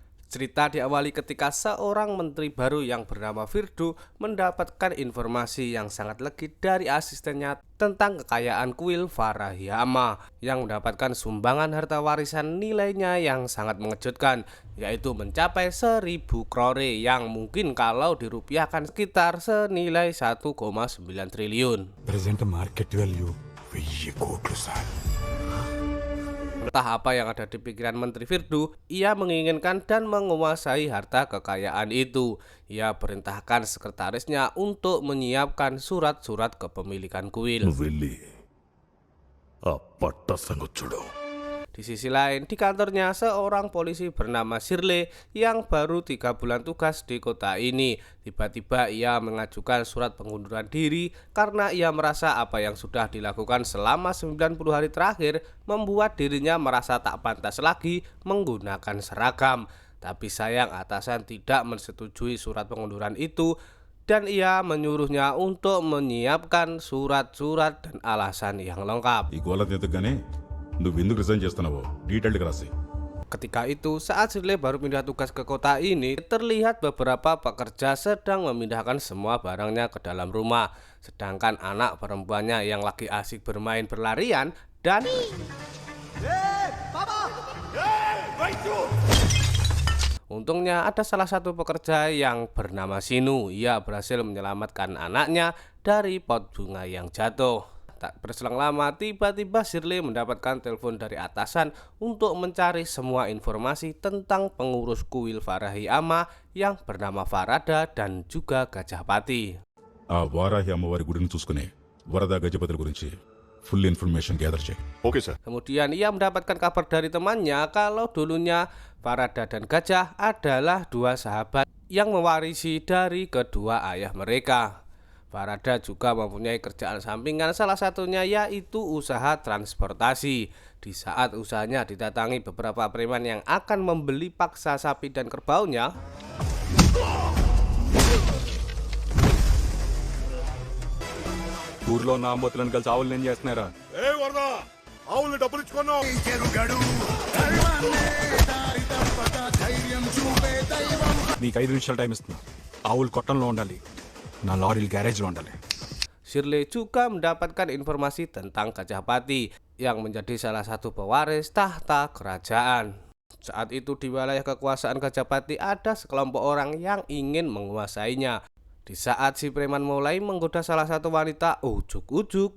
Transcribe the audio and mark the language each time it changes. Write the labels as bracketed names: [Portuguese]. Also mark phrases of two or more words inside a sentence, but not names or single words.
[Indonesian] Cerita diawali ketika seorang menteri baru yang bernama Firdu mendapatkan informasi yang sangat legit dari asistennya tentang kekayaan kuil Farahiyama yang mendapatkan sumbangan harta warisan nilainya yang sangat mengejutkan, yaitu mencapai 1.000 crore yang mungkin kalau dirupiahkan sekitar senilai 1,9 triliun. [English] Present market value 1000 కోట్లు సార్. [Indonesian] Entah apa yang ada di pikiran Menteri Firdu, ia menginginkan dan menguasai harta kekayaan itu. Ia perintahkan sekretarisnya untuk menyiapkan surat-surat kepemilikan kuil. [Telugu] నువ్వు వెళ్ళి ఆ పట్ట సంగతి చూడు. [Indonesian] Di sisi lain, di kantornya seorang polisi bernama Shirley yang baru 3 bulan tugas di kota ini. Tiba-tiba ia mengajukan surat pengunduran diri karena ia merasa apa yang sudah dilakukan selama 90 hari terakhir membuat dirinya merasa tak pantas lagi menggunakan seragam. Tapi sayang atasan tidak menyetujui surat pengunduran itu dan ia menyuruhnya untuk menyiapkan surat-surat dan alasan yang lengkap. [Telugu] ఈ గోళ ఎదుగానే నువ్వు ఎందుకు రిజైన్ చేస్తున్నావో డీటెయిల్డ్గా రాసి. [Indonesian] Ketika itu, saat Shirley baru pindah tugas ke kota ini, terlihat beberapa pekerja sedang memindahkan semua barangnya ke dalam rumah. Sedangkan anak perempuannya yang lagi asik bermain berlarian dan untungnya ada salah satu pekerja yang bernama Sinu. Ia berhasil menyelamatkan anaknya dari pot bunga yang jatuh. Tak berselang lama, tiba-tiba Shirley mendapatkan telepon dari atasan untuk mencari semua informasi tentang pengurus kuil Farahiyama yang bernama Farada dan juga Gajah Pati. [Telugu] ఆ వారాహి అమ్మవారి గుడిని చూసుకుని వరద గజపతుల గురించి [English] full information gather [Telugu] చేయి. [English] okay sir. [Indonesian] Kemudian ia mendapatkan kabar dari temannya kalau dulunya Farada dan Gajah adalah dua sahabat yang mewarisi dari kedua ayah mereka. Farada juga mempunyai kerjaan sampingan, salah satunya yaitu usaha transportasi. Di saat usahanya didatangi beberapa preman yang akan membeli paksa sapi dan kerbaunya, [Telugu] ఊర్లో నా అమ్మతులను కలిసి ఆవులు ఏం చేస్తున్నారా? నీకు 5 నిమిషాలు టైం ఇస్తున్నా. ఆవులు కొట్టంలో ఉండాలి, నా లారీలు గ్యారేజ్లో ఉండాలి. [Indonesian] Shirley juga mendapatkan informasi tentang Gajah Pati yang menjadi salah satu pewaris tahta kerajaan. Saat itu di wilayah kekuasaan Gajah Pati ada sekelompok orang yang ingin menguasainya. Di saat si preman mulai menggoda salah satu wanita, ujuk-ujuk